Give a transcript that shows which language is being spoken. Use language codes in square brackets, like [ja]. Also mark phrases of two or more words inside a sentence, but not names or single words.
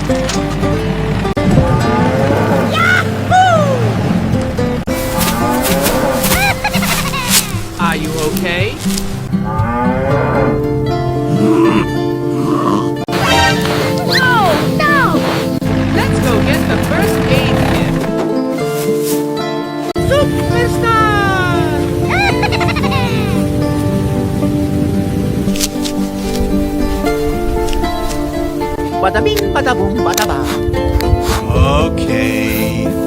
[en] Are you okay? Oh, no! Let's go get the first aid kit. Superstar! Badabing, badabong, badaba. Okay.